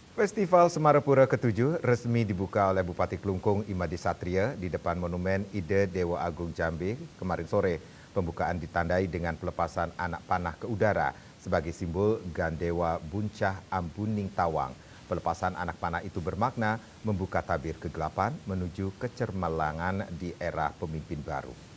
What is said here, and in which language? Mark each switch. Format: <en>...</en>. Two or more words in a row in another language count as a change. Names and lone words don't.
<id>Festival Semarapura ke-7 resmi dibuka oleh Bupati Klungkung Imadi Satria di depan Monumen Ide Dewa Agung Jambi kemarin sore. Pembukaan ditandai dengan pelepasan anak panah ke udara sebagai simbol Gandewa Buncah Ambuning Tawang. Pelepasan anak panah itu bermakna membuka tabir kegelapan menuju kecermelangan di era pemimpin baru.</id>